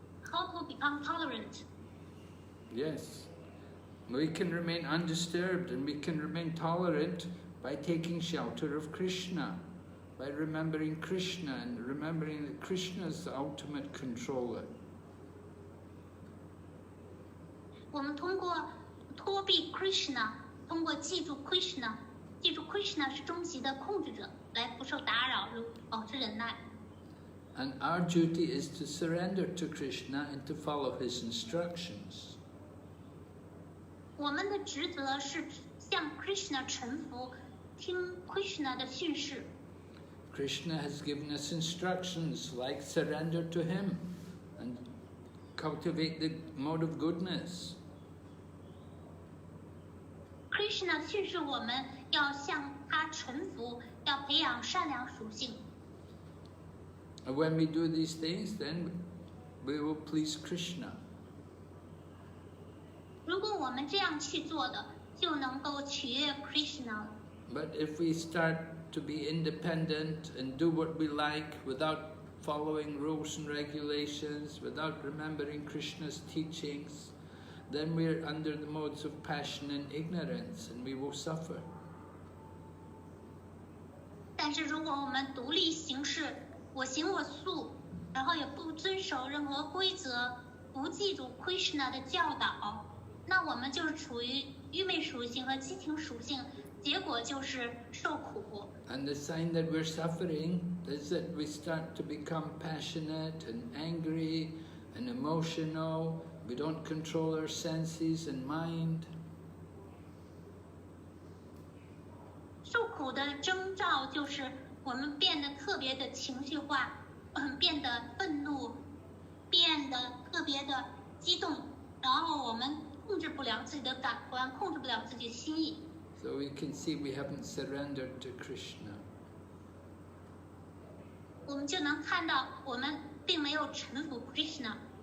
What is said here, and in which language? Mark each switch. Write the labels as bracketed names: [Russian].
[English] How to become tolerant? Yes. We can remain undisturbed and we can remain tolerant by taking shelter of Krishna, by remembering Krishna and remembering that Krishna is the ultimate controller. [Chinese] 我们通过脱避 Krishna， 通过记住 Krishna， 记住 Krishna 是终极的控制者，来不受打扰，保持忍耐。 [English] And our duty is to surrender to Krishna and to follow his instructions. [Chinese] 我们的职责是向 Krishna 臣服，听 Krishna 的训示。 [English] Krishna has given us instructions like surrender to him and cultivate the mode of goodness. [Chinese] Krishna 训示我们要向他臣服，要培养善良属性。 [English] And when we do these things, then we will please Krishna. [Chinese] 如果我们这样去做的，就能够取悦 Krishna。 [English] But if we start to be independent and do what we like without following rules and regulations, without remembering Krishna's teachings, then we're under the modes of passion and ignorance and we will suffer. [Chinese] 但是如果我们独立行事，我行我素，然后也不遵守任何规则，不记住 Krishna 的教导，那我们就是处于愚昧属性和激情属性，结果就是受苦。 [English] And the sign that we're suffering is that we start to become passionate and angry and emotional. We don't control our senses and mind. [Chinese] 受苦的征兆就是我们变得特别的情绪化，变得愤怒，变得特别的激动，然后我们控制不了自己的感官，控制不了自己的心意。 [English] So we can see we haven't surrendered to Krishna. [Chinese] 我们就能看到我们并没有臣服 Krishna。